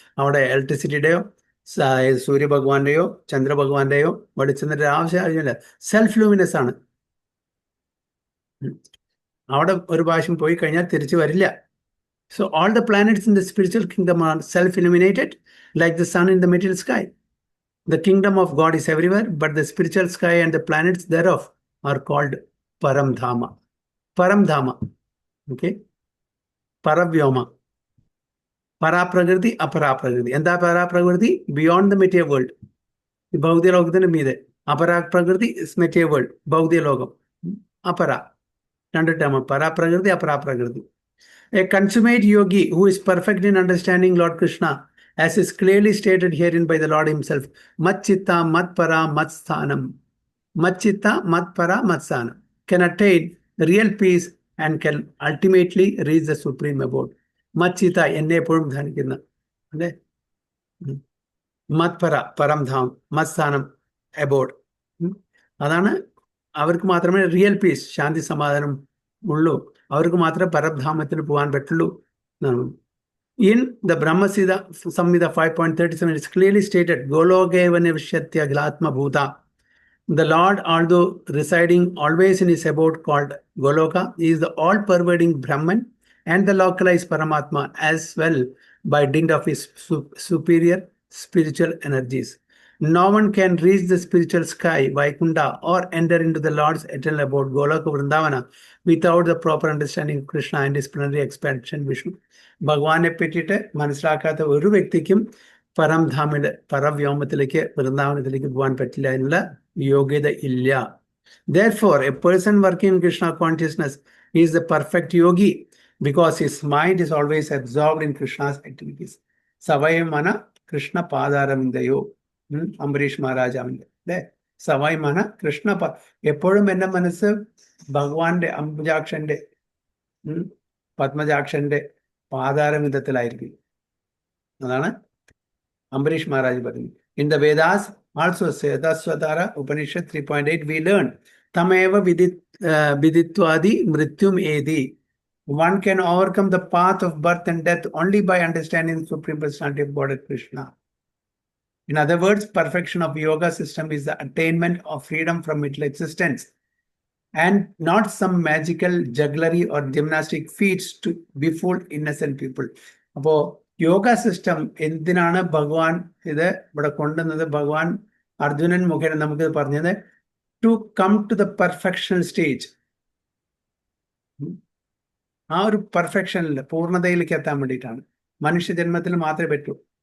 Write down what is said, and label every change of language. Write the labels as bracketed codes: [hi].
[ml] അവിടെ ഇലക്ട്രിസിറ്റിയുടെയോ സൂര്യ ഭഗവാന്റെയോ ചന്ദ്ര ഭഗവാന്റെയോ വെളിച്ചത്തിന്റെ ആവശ്യമില്ല. സെൽഫ് ലൂമിനസ് ആണ്. അവിടെ ഒരു പ്രാവശ്യം പോയി കഴിഞ്ഞാൽ തിരിച്ചു വരില്ല. [en] So all the planets in the spiritual kingdom are self illuminated like the sun in the material sky. The kingdom of God is everywhere, but the spiritual sky and the planets thereof are called Paramdhama. Paramdhama. Okay? Paravyoma. Paraprakriti, Aparaprakriti. Enda Paraprakriti? Beyond the material world. [ml] Bhaudiya Lokathinte meede. [en] Aparaprakriti is material world. Bhaudiya Lokam. Apara. Under term Paraprakriti, Aparaprakriti. A consummate yogi who is perfect in understanding Lord Krishna, as is clearly stated herein by the Lord himself, mat chitta, mat para, mat sthanam. Mat chitta, mat para, mat sthanam. Can attain real peace and can ultimately reach the supreme abode. [ml] Mat chitta, enne eppozhum dhyanikkunna. Ade? Mat para, paramdham, mat sthanam, abode. അതാണ് അവർക്ക് മാത്രമേ real piece, ശാന്തി സമാധാനം ഉള്ളൂ. അവർക്ക് മാത്രമേ പരബ്ധാമത്തിന് പോകാൻ പറ്റുള്ളൂ എന്നാണ്. [en] In the Brahma Samhita 5.37, it's clearly stated, Golokeva Nivshyatya Glatma Bhuta. The Lord, although residing always in his abode called Goloka, is the all-pervading Brahman and the localized Paramatma as well by dint of his superior spiritual energies. No one can reach the spiritual sky, Vaikunta, or enter into the Lord's eternal abode, Goloka Vrindavana, without the proper understanding of Krishna and his plenary expansion Vishnu. [ml] ഭഗവാനെ പറ്റിയിട്ട് മനസ്സിലാക്കാത്ത ഒരു വ്യക്തിക്കും പരംധാമിന്റെ പരവ്യോമത്തിലേക്ക് വൃന്ദാവനത്തിലേക്ക് പോകാൻ പറ്റില്ല, എന്നുള്ള യോഗ്യത ഇല്ല. [en] Therefore, a person working in Krishna consciousness is the perfect yogi because his mind is always absorbed in Krishna's activities. [ml] സവയമന Krishna പാദാരവിന്ദയോ, Ambareesh മഹാരാജാവിന്റെ അല്ലെ, സവയമന കൃഷ്ണ എപ്പോഴും എന്റെ മനസ്സ് ഭഗവാന്റെ അംബുജാക്ഷന്റെ പത്മജാക്ഷന്റെ പാതാരവിധത്തിലായിരിക്കും. അതാണ് അംബരീഷ് മഹാരാജ് പറയുന്നത്. [en] in the Vedas also [ml] സേതസ്വതാര Upanishad 3.8 [en] we learn [ml] തമേവ വിദിത്വാദി മൃത്യും ഏതി. [en] one can overcome the path of birth and death only by understanding the Supreme Personality of Godhead Krishna. In other words, perfection of yoga system is the attainment of freedom from mental existence and not some magical jugglery or gymnastic feats to befool innocent people. [ml] അപ്പോൾ yoga system എന്തിനാണ് ഭഗവാൻ ഇത് ഇവിടെ കൊണ്ടുവന്നത്? ഭഗവാൻ അർജുനൻ മുഖേന നമുക്ക് പറഞ്ഞത് [en] To come to the perfection stage. [ml] ആ ഒരു പെർഫെക്ഷനിൽ പൂർണ്ണതയിലേക്ക് എത്താൻ വേണ്ടിയിട്ടാണ്. മനുഷ്യജന്മത്തിൽ മാത്രമേ പറ്റൂ.